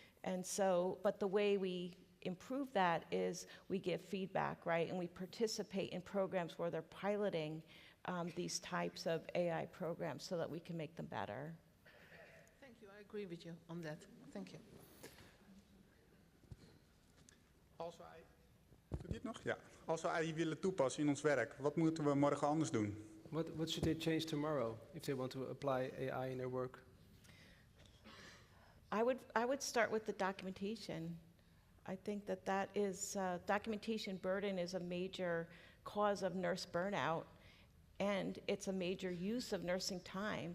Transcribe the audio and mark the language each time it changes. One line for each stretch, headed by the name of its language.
English: And so, but the way we improve that is we give feedback, right? And we participate in programs where they're piloting these types of AI programs so that we can make them better. Thank you. I agree with you on that. Thank you.
Dutch: Als wij, doet hij het nog? Ja. Als we AI willen toepassen in ons werk, wat moeten we morgen anders doen?
English: What should they change tomorrow if they want to apply AI in their work? I would start with the documentation. I think that is, documentation burden is a major cause of nurse burnout, and it's a major use of nursing time.